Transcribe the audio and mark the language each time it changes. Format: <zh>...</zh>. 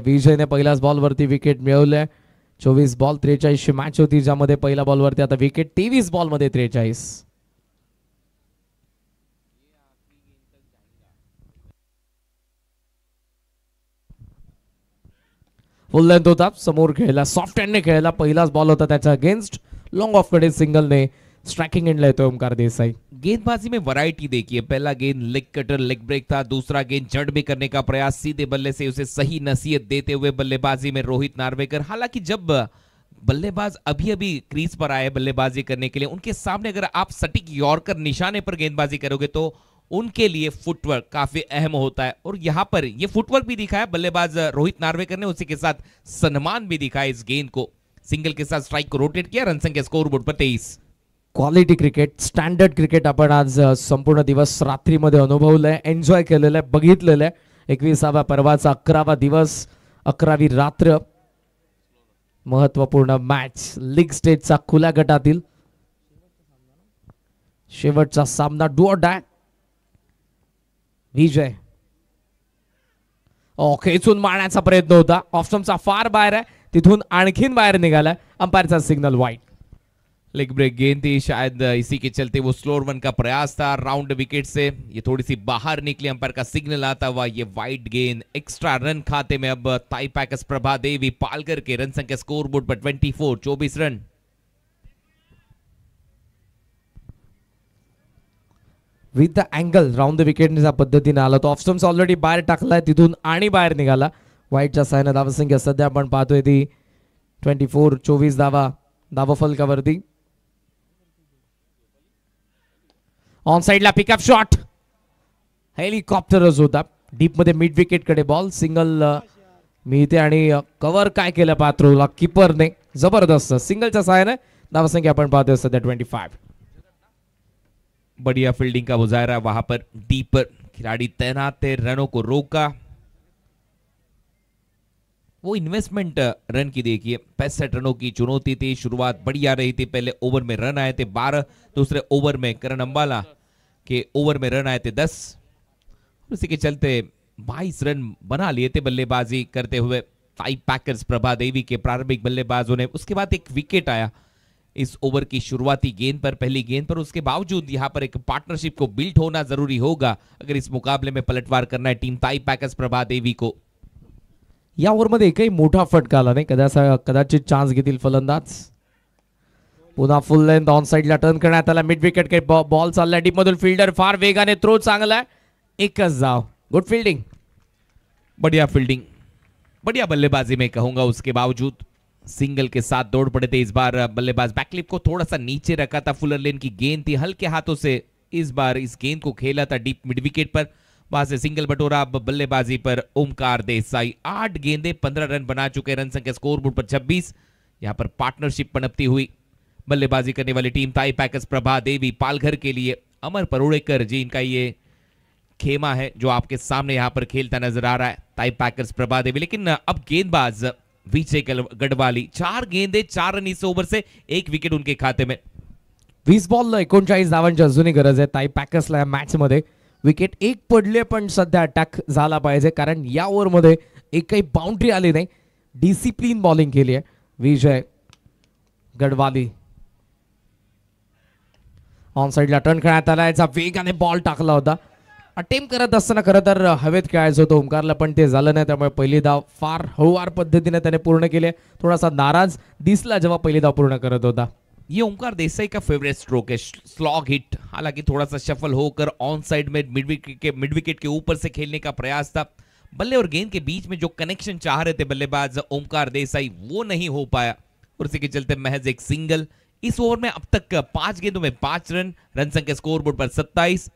<mr>विजयने पहिल्याच बॉलवरती विकेट मिळवल्या. 24 बॉल 43 ची मॅच होती, ज्यामध्ये पहिल्या बॉलवरती आता विकेट. 23 बॉल मध्ये 43. फुल लेंथ होता. समोर खेळला, सॉफ्ट हँडने खेळला. पहिलाच बॉल होता त्याच्या अगेन्स्ट. लॉन्ग ऑफ कडे सिंगलने स्ट्राइकिंग एंड लेते ओमकार देसाई.</mr> <hi>गेंदबाजी में वैरायटी देखिए. पहला गेंद लेग कटर लेग ब्रेक था. दूसरा गेंद जड़ में करने का प्रयास. सीधे बल्ले से उसे सही नसीहत देते हुए बल्लेबाजी में रोहित नार्वेकर. हालांकि जब बल्लेबाज अभी अभी क्रीज पर आए बल्लेबाजी करने के लिए, उनके सामने अगर आप सटीक यॉर्कर निशाने पर गेंदबाजी करोगे तो उनके लिए फुटवर्क काफी अहम होता है. और यहां पर ये फुटवर्क भी दिखाया बल्लेबाज रोहित नार्वेकर ने. उसी के साथ सम्मान भी दिखाया इस गेंद को. सिंगल के साथ स्ट्राइक को रोटेट किया. रन संख्या स्कोरबोर्ड पर 23.</hi> <mr>क्वालिटी क्रिकेट, स्टँडर्ड क्रिकेट आपण आज संपूर्ण दिवस रात्रीमध्ये अनुभवलंय, एन्जॉय केलेलं आहे, बघितलेलं आहे. 21व्या पर्वाचा 11वा दिवस, 11वी रात्र. महत्वपूर्ण मॅच लीग स्टेजचा खुल्या गटातील शेवटचा सामना डू ऑर डाय. विजय खेचून मारण्याचा प्रयत्न होता, ऑप्शनचा फार बाहेर आहे, तिथून आणखीन बाहेर निघाला. अंपायरचा सिग्नल वाईड.</mr> <hi>लेग ब्रेक गेंद थी, शायद इसी के चलते वो स्लोअर वन का प्रयास था. राउंड विकेट से ये थोड़ी सी बाहर निकली, अंपायर का सिग्नल आता हुआ ये वाइड गेंद. एक्स्ट्रा रन खाते में अब थाई पैकर्स प्रभा देवी पालकर के रन संख्या स्कोर बोर्ड पर 24 run.</hi> <mr>With the angle round the wicket या पद्धतीने आला तो. ऑप्शन्स ऑलरेडी बाहेर टाकलाय, तिथून आणि बाहेर निघाला. वाईटच्या साहाय्याने धावसंख्या सध्या आपण पाहतोय ती 24 धावा फलकावरती. ऑन साइडला पिकअप शॉट, हेलिकॉप्टरच होता. डीप मध्ये मिड विकेट कडे बॉल. सिंगल मिळते आणि कव्हर काय केलं पात्रोला कीपरने, जबरदस्त. सिंगलच्या सहाय्याने धावसंख्या आपण पाहतोय सध्या 25.</mr> <hi>बढ़िया फील्डिंग का मुजाहरा वहां पर. डीप पर खिलाड़ी तैनात थे, रनों को रोका. वो इन्वेस्टमेंट रन की देखिए, 65 रनों की चुनौती थी. शुरुआत बढ़िया रही थी, पहले ओवर में रन आए थे 12, दूसरे ओवर में करण अंबाला के ओवर में रन आए थे 10. उसी के चलते 22 रन बना लिए थे बल्लेबाजी करते हुए थाई पैकर्स प्रभा देवी के प्रारंभिक बल्लेबाजों ने. उसके बाद एक विकेट आया इस ओवर की शुरुआती गेंद पर, पहली गेंद पर. उसके बावजूद यहां पर एक पार्टनरशिप को बिल्ड होना जरूरी होगा अगर इस मुकाबले में पलटवार करना है टीम थाई पैकर्स प्रभा देवी को.</hi> <mr>या ओव्हरमध्ये एकही मोठा फटका आला नाही. कदाचित चान्स घेतील फलंदाज. पुन्हा फुल लेंथ ऑन साइडला टर्न करण्यात आला. मिड विकेट के बॉल चालला डीप मधून. फिल्डर फार वेगाने, थ्रो चांगला आहे, एकच धाव.</mr> <en>good fielding,</en> <hi>बढ़िया फील्डिंग, बढ़िया बल्लेबाजी में कहूंगा. उसके बावजूद सिंगल के साथ दौड़ पड़े थे. इस बार बल्लेबाज बैकलिप को थोड़ा सा नीचे रखा था. फुलर लेन की गेंद थी, हल्के हाथों से इस बार इस गेंद को खेला था डीप मिड विकेट पर. वहां से सिंगल बटोरा. अब बल्लेबाजी पर ओमकार देसाई. 8 गेंदे 15 रन बना चुके. रन संख्या स्कोर बोर्ड पर 26. यहां पर पार्टनरशिप पनपती हुई. बल्लेबाजी करने वाली टीम थाई पैकर्स प्रभा देवी पालघर के लिए अमर परोड़ेकर जी इनका ये खेमा है जो आपके सामने यहां पर खेलता नजर आ रहा है थाई पैकर्स प्रभा देवी. लेकिन अब गेंदबाज विजय गढ़वाली. 4 गेंदे 4 रन इस ओव्हर से, 1 विकेट उनके खाते में.</hi> <mr>20 बॉल 39 धावांची अजूनही गरज आहे थाई पॅकर्सला या मॅच मध्ये. विकेट एक पडले पण सध्या अटॅक झाला पाहिजे, कारण या ओव्हरमध्ये एकही बाउंड्री आली नाही. डिसिप्लिन बॉलिंग केली आहे विजय गडवाली. ऑन साइडला टर्न करण्यात आला. याचा वेगाने बॉल टाकला होता. अटेम्प्ट करत असताना खरं तर हवेत खेळायचं होतं ओमकारला, पण ते झालं नाही. त्यामुळे पहिली धाव फार हळूवार पद्धतीने त्याने पूर्ण केली. थोडासा नाराज दिसला जेव्हा पहिली धाव पूर्ण करत होता.</mr> <hi>ये ओमकार देसाई का फेवरेट स्ट्रोक है, स्लॉग हिट. हालांकि थोड़ा सा शफल होकर ऑन साइड में मिड विकेट के ऊपर से खेलने का प्रयास था. बल्ले और गेंद के बीच में जो कनेक्शन चाह रहे थे बल्लेबाज ओमकार देसाई, वो नहीं हो पाया और इसी के चलते महज एक सिंगल. इस ओवर में अब तक 5 गेंदों में 5 रन. रन संख्या स्कोर बोर्ड पर 27.</hi>